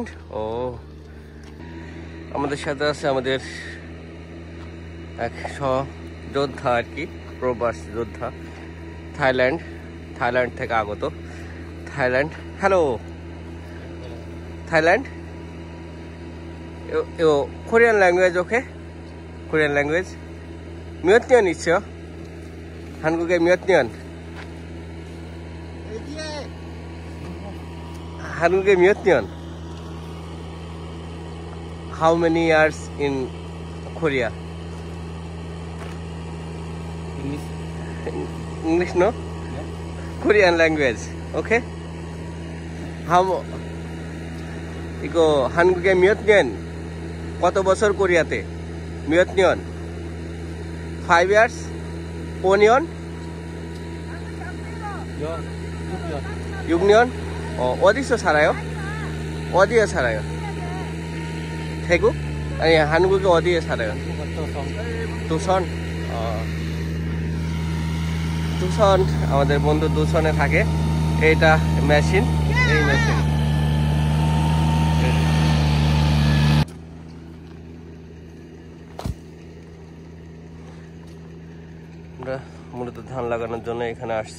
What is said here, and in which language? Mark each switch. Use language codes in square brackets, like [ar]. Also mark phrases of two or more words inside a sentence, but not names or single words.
[bn] ও আমাদের সাথে আছে আমাদের এক সহযোদ্ধা আর কি, প্রবাসী যোদ্ধা, থাইল্যান্ড থেকে আগত। থাইল্যান্ড, হ্যালো থাইল্যান্ড। [en] Korean language, okay 코리안 language. [ko] 몇 년 있죠? 한국에 몇 년? 한국에 몇 년? [en] How many years in Korea? English no? Yeah. Korean language, [ko] okay? 이거 한국에 몇 년? [bn] কত বছর কোরিয়াতে? [ko] 몇 년? 5 years? 4 년? 6년? 어디서 살아요? 어디에 살아요? 태국? 아니 한국에 어디에 살아요? 도선? [bn] দূষণ আমাদের বন্ধু দূষণে থাকে। এইটা মেশিন, এই মেশিন আমরা মূলত ধান লাগানোর জন্য এখানে আসছি।